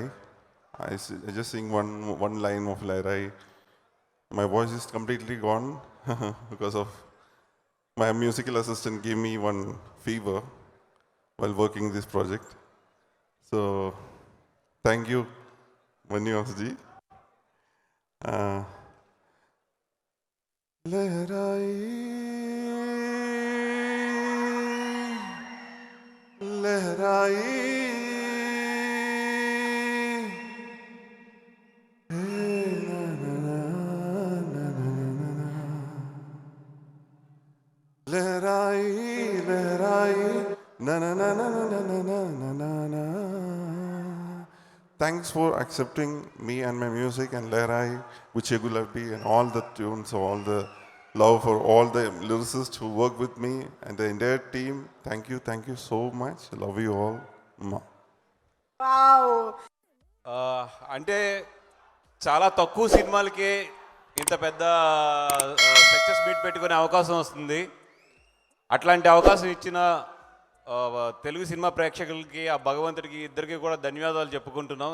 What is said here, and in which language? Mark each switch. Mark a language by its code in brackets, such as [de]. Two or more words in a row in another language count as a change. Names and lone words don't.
[en] I just sing one line of Lehrai. My voice is completely gone because of my musical assistant gave me one fever while working this project. So thank you, Bannivasu ji. Lehrai, Lehrai. Lehrai, Lehrai, na na na na na na na na na na. Thanks for accepting me and my music and Lehrai, Vichye Gulabi and all the tunes, all the love for all the lyricists who work with me and the entire team. Thank you so much. I love you all. Ma. Wow. [te] అంటే చాలా తక్కువ సినిమాలకే ఇంత పెద్ద సక్సెస్ మీట్ పెట్టుకునే అవకాశం వస్తుంది. అట్లాంటి అవకాశం ఇచ్చిన తెలుగు సినిమా ప్రేక్షకులకి ఆ భగవంతుడికి ఇద్దరికి కూడా ధన్యవాదాలు చెప్పుకుంటున్నాం.